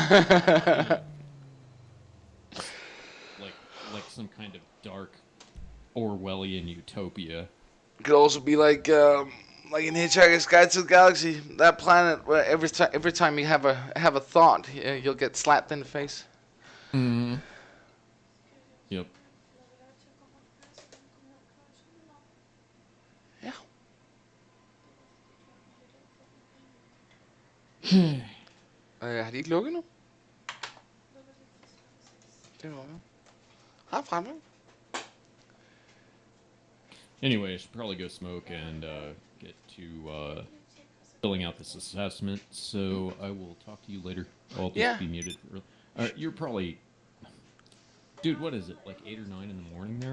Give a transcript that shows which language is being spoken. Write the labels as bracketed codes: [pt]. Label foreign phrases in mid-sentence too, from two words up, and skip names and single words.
[en] like some kind of dark Orwellian utopia. It could also be like in Hitchhiker's Guide to the Galaxy, that planet where every time you have a thought, you'll get slapped in the face. Mm-hmm. Yep. [da] Har de ikke lukket nu? Det var jo. Har fremme. [en] Anyway, I should probably go smoke and get to filling out this assessment. So I will talk to you later. I'll just be muted. You're probably, dude. What is it? Like 8 or 9 in the morning there?